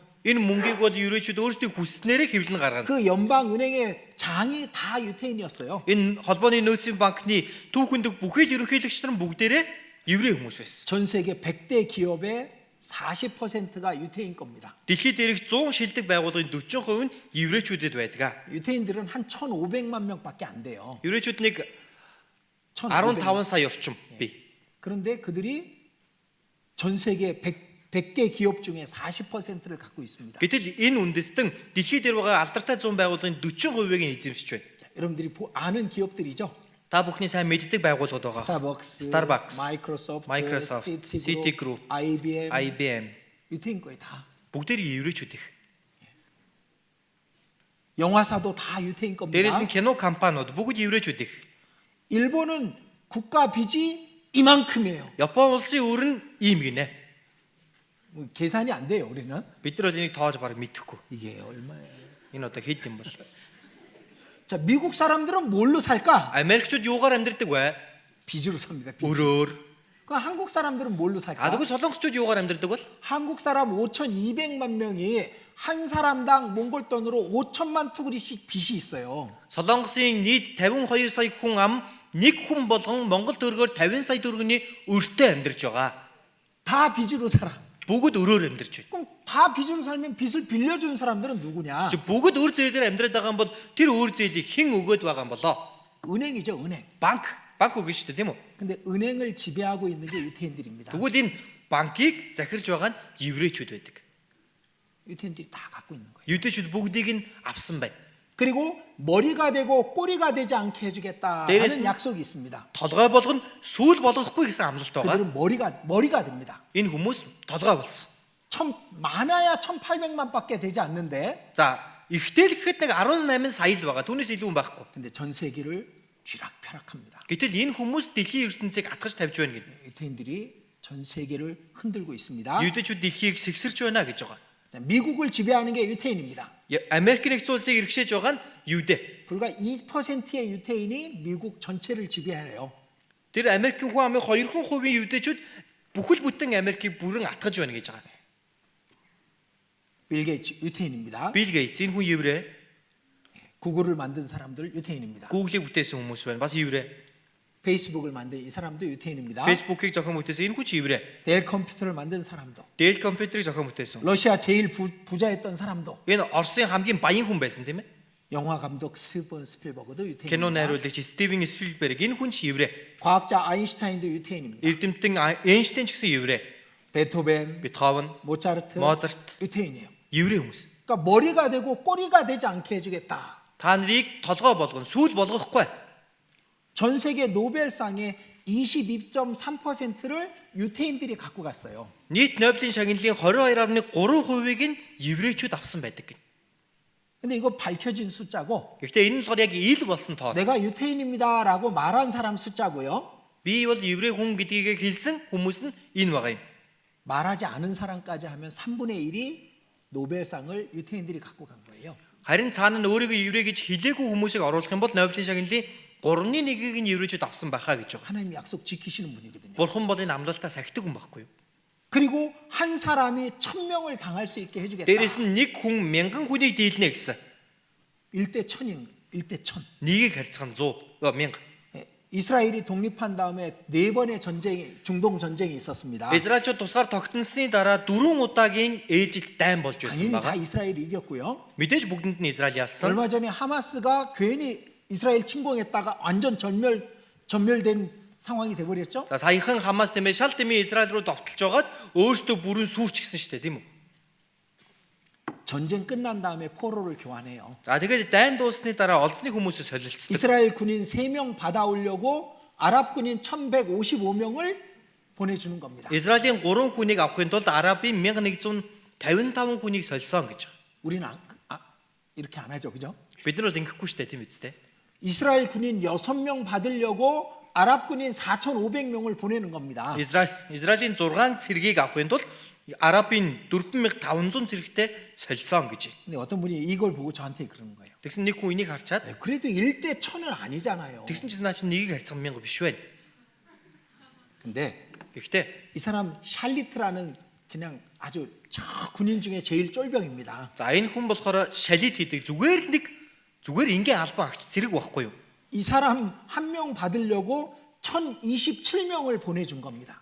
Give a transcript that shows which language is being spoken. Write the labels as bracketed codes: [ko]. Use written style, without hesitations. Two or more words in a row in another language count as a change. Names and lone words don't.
[mn] Энэ мөнгийг бол еврейчүүд өөрсдөө хүснээрээ хэвлэн гаргана. [ko] 그 연방은행의 장이 다 유태인이었어요. [mn] Энэ холбооны нөөцийн банкны түүхэнд бүхэл ерөнхийлөгч нар бүгдээрээ еврей хүмүүс байсан. [ko] 전 세계 100대 기업의 40%가 유태인 겁니다. [mn] Дэлхийд дээрх 100 шилдэг байгууллагын 40% нь еврейчүүдэд байдаг. [ko] 유태인들은 한 1,500만 명밖에 안 돼요. [mn] еврейчүүд нэг 1,500. 15 сая орчим бий. [ko] 그런데 그들이 전 세계 100개 기업 중에 40%를 갖고 있습니다. [mn] Гэтэл энэ үндэстэн дэлхийд дээр байгаа алдартай 100 байгууллагын 40%-ийг нь эзэмшиж байна. [ko] 자, 여러분들이 아는 기업들이죠. [mn] Та бүхний сайн мэддэг байгууллагууд байгаа. [ko] 스타벅스, Microsoft, 마이크로소프트, Citigroup, IBM 유태인 거예요 다. [mn] бүгдээрээ еврейчүүд их. [ko] 영화사도 다 유태인 겁니다. [mn] Дээрээс нь кино компаниуд бүгд еврейчүүд их. [ko] 일본은 국가 빚이 이만큼이에요. [mn] Япон улсын өр нь ийм гинэ. [ko] 계산이 안 돼요 우리는. [mn] Бид нар бол энийг тоож бараг мэдэхгүй. [ko] 이게 얼마예요? [mn] Энэ одоо хэд юм бол? [ko] 자, 미국 사람들은 뭘로 살까? [mn] Америкчууд юугаар амьдрдаг вэ? [ko] 빚으로 삽니다. 빚. [mn] Өрөөр. [ko] 그 한국 사람들은 뭘로 살까? [mn] А тэгвэл солонгосчууд юугаар амьдрдаг бол? [ko] 한국 사람 5,200만 명이 한 사람당 몽골 돈으로 5천만 투구리씩 빚이 있어요. [mn] Солонгосын нийт 52 сая хүн ам нэг хүн болгон Монгол төгрөгөөр 50 сая төгрөгийн өртөө амьдарч байгаа. [ko] 다 빚으로 살아. [mn] Бүгд өрөөр амьдарч байна. [ko] 그럼 다 빚으로 살면 빚을 빌려준 사람들은 누구냐? [mn] Бүгд өр зээлээр амьдраад байгаа юм бол тэр өр зээлийг хэн өгөөд байгаа юм болоо? [ko] 은행이죠, 은행. [mn] Банк өгнө шүү дээ, тийм үү? [ko] 근데 은행을 지배하고 있는 게 유태인들입니다. [mn] Тэгвэл энэ банкийг захирж байгаа нь еврейчүүд байдаг. [ko] 유태인들이 다 갖고 있는 거예요. [mn] Юдэчүүд бүгдийг нь авсан байна. [ko] 그리고 머리가 되고 꼬리가 되지 않게 해주겠다라는 내리신- 약속이 있습니다. [mn] Толгой болгоно сүүл болгохгүй гэсэн амлалт байгаа. [ko] 그들은 머리가 됩니다. [mn] Энэ хүмүүс толгой болсон. [ko] 많아야 1,800만밖에 되지 않는데, [mn] За, ихтэй л гэхэд нэг 18 сая л байгаа. Түүнээс илүү байхгүй. [ko] 근데 전 세계를 쥐락펴락합니다. [mn] Гэтэл энэ хүмүүс дэлхийн ертөнцийг атгаж тавьж байна гэдэг. [ko] 유태인들이 전 세계를 흔들고 있습니다. [mn] Юдэчүүд дэлхийг сэгсэрч байна гэж байгаа. [ko] 자, 미국을 지배하는 게 유태인입니다. [mn] Америк нэгдсэн улсыг иргэшээж байгаа нь юдэ. [ko] 불과 2%의 유태인이 미국 전체를 지배해요. [mn] Тэр Америкийн хүн амын 2% юдэчүүд бүхэл бүтэн Америкийг бүрэн атгаж байна гэж байгаа. [ko] 빌 게이츠 유태인입니다. [mn] Билл Гейтс энэ хүн еврей. [ko] 구글을 만든 사람들 유태인입니다. [mn] Google-ийг бүтээсэн хүмүүс байна. Бас еврей. [ko] 페이스북을 만든 이 사람도 유태인입니다. [mn] Facebook-ийг зохион бүтээсэн энэ хүн ч еврей. [ko] 델 컴퓨터를 만든 사람도, [mn] Dell компьютерийг зохион бүтээсэн. [ko] 러시아 제일 부자였던 사람도, [mn] Энэ Оросын хамгийн баян хүн байсан тийм ээ. [ko] 영화 감독 스티븐 스필버그도 [mn] Кино [ko] 유태인입니다. [mn] найруулагч Стивен Спилберг энэ хүн ч еврей. [ko] 과학자 아인슈타인도 유태인입니다. [mn] Эрдэмтэн Эйнштейн ч гэсэн еврей. [ko] 베토벤, [mn] Бетховен, [ko] 모차르트, [mn] Моцарт [ko] 유태인이에요. [mn] еврей хүмүүс. [ko] 그러니까 머리가 되고 꼬리가 되지 않게 해주겠다. [mn] Та нарыг толгой болгоно, сүүл болгохгүй. [ko] 전 세계 노벨상의 22.3%를 유태인들이 갖고 갔어요. [mn] Нийт Нобелийн шагналын 22.3%-ийг нь еврейчүүд авсан байдаг. [ko] 근데 이거 밝혀진 숫자고, [mn] Гэхдээ энэ нь болохоор яг ил болсон тоо. [ko] 내가 유태인입니다라고 말한 사람 숫자고요. [mn] Би бол еврей хүн гэдгийг хэлсэн хүмүүс нь энэ байгаа юм. [ko] 말하지 않은 사람까지 하면 3분의 1이 노벨상을 유태인들이 갖고 간 거예요. [mn] Харин цаана нь өөрийгөө еврей гэж хэлээгүй хүмүүсийг оруулах юм бол Нобелийн шагналын 3/1-ийг нь еврейчүүд авсан байхаа гэж байгаа. [ko] 하나님 약속 지키시는 분이거든요. [mn] Бурхан бол энэ амлалтаа сахидаг хүн байхгүй юу? [ko] 그리고 한 사람이 1000명을 당할 수 있게 해주겠다. [mn] Дээрээс нь нэг хүн 1000 хүнийг дийлнэ гэсэн. [ko] 1대 1000인 1대 1000. [mn] Нэгийг харьцах нь 100, 1000. [ko] 이스라엘이 독립한 다음에 4번의 전쟁이 중동 전쟁이 있었습니다. [mn] Израильчууд тусгаар тогтносны дараа 4 удаагийн ээлжилт дайн болж байсан [ko] 당연히 다 [mn] байгаа. [ko] 이스라엘이 이겼고요. [mn] Мэдээж бүгдэнд нь Израиль яасан. [ko] 얼마 전에 하마스가 괜히 이스라엘 침공했다가 완전 전멸된 상황이 돼 버렸죠. [mn] За саяхан Хамас тиймээ шал дэмий Израиль руу довтолж байгаад өөрсдөө бүрэн сүрчихсэн шүү дээ, тийм үү? [ko] 전쟁 끝난 다음에 포로를 교환해요. [mn] За тэгээд дайн дуусны дараа олзны хүмүүсээ солилцдог. [ko] 이스라엘 군인 3명 받아오려고 아랍 군인 1155명을 보내주는 겁니다. [mn] Израилийн 3 хүнийг авахын тулд Арабын 1155 хүнийг солисон гэж. [ko] 우리는 이렇게 안 하죠, 그죠? [mn] Бид нар бол ингэхгүй шүү дээ, тийм үстэй. [ko] 이스라엘 군인 6명 받으려고 아랍 군인 4,500명을 보내는 겁니다. [mn] Израилийн 6 цэргийг авахын тулд Арабын 4500 цэрэгтэй солисон гэж. [ko] 근데 어떤 분이 이걸 보고 저한테 그러는 거예요. [mn] Тэгсэн нэг хүн энийг харчаад [ko] 그래도 1대 1000은 아니잖아요. [mn] тэгсэн чинь наа чинь нэгийг харьцах 1000 биш байна. [ko] 근데 [mn] Гэхдээ [ko] 이 사람 샬리트라는 그냥 아주 저 군인 중에 제일 쫄병입니다. [mn] за энэ хүн болохоор шалид хийдэг зүгээр ингийн албан агч цэрэг байхгүй юу? [ko] 이 사람 한 명 받으려고 1027명을 보내준 겁니다.